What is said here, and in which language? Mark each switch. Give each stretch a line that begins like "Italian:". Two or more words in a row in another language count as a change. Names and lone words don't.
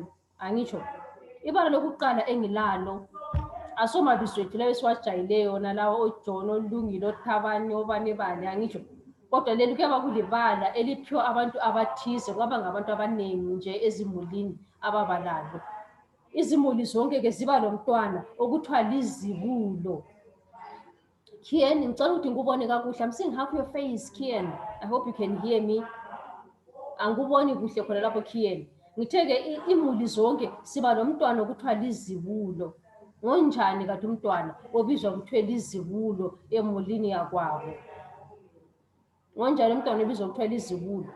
North Ndebele: Angitsho ibala lokuqala engilalo asomabizo ethu lawo esiwajayileyo nalawo oJohn, oLungile, oThabani, obani bani. Angitsho kodwa leli kuyaba kulibala eliphiwa abantu abathize kwaba ngabantu abaningi nje ezimulini ababalalo. Izimuli zonke ke ziba lomntwana okuthiwa lizibulo. Kian, ngicela ukuthi ngikubone kakuhle.
English: I'm seeing half your face, Kian. I hope you can hear me.
North Ndebele: Angikuboni kuhle khona lapho Kian. Ngithe ke imuli zonke siba lomntwana okuthiwa lizibulo. Ngonjani kathi umntwana obizwa kuthiwe lizibulo emulini yakwabo? Ngonjani umntwana obizwa kuthiwa lizibulo?